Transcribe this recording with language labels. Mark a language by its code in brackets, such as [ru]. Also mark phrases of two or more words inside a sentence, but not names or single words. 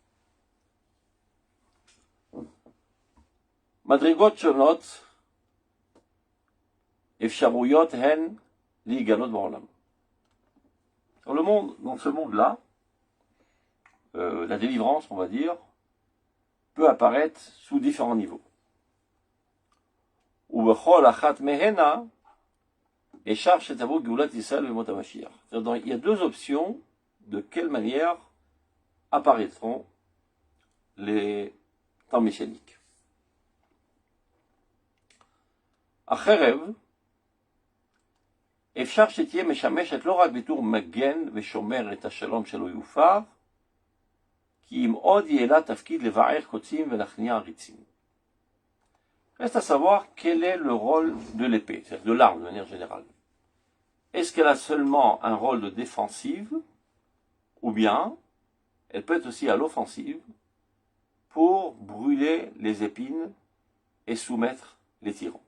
[he] מדרגות שונות אפשריות הן [fr] dans le monde, dans ce monde-là, la délivrance, on va dire, peut apparaître sous différents niveaux. Il y a deux options de quelle manière apparaîtront les temps messianiques. [he] Acherev, אפשר שתהיה משמשת לא רק בתור מגן ושומר את השלום שלא יופר, כי אם עוד יהיה לה תפקיד לבער קוצים ולהכניע עריצים. [fr] Reste à savoir quel est le rôle de l'épée, c'est-à-dire de l'arme de manière générale. Est-ce qu'elle a seulement un rôle de défensive, ou bien elle peut être aussi à l'offensive pour brûler les épines et soumettre les tyrans.